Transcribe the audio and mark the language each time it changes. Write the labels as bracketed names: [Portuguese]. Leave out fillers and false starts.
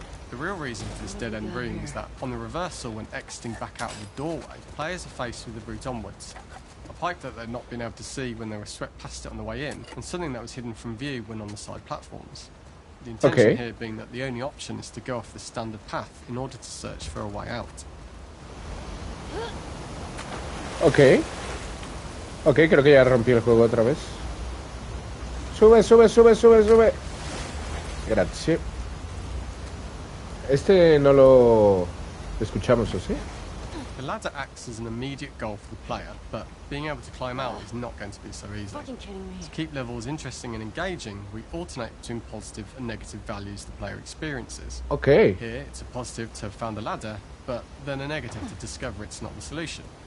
[English] The real reason for this dead end room is that on the reversal, when exiting back out of the doorway, players are faced with the route onwards. A pipe that they'd not been able to see when they were swept past it on the way in, and something that was hidden from view when on the side platforms. The intention here being that the only option is to go off the standard path in order to search for a way out. Ok. [Spanish] Ok, creo que ya rompí el juego otra vez. Sube, sube, sube, sube, sube. Gracias. Este no lo escuchamos, ¿o sí? [English] The ladder acts as an immediate goal for the player, but being able to climb out is not going to be so easy. To keep levels interesting and engaging, we alternate between positive and negative values the player experiences. Ok. Here, it's a positive to have found the ladder, but then a negative to discover it's not the solution.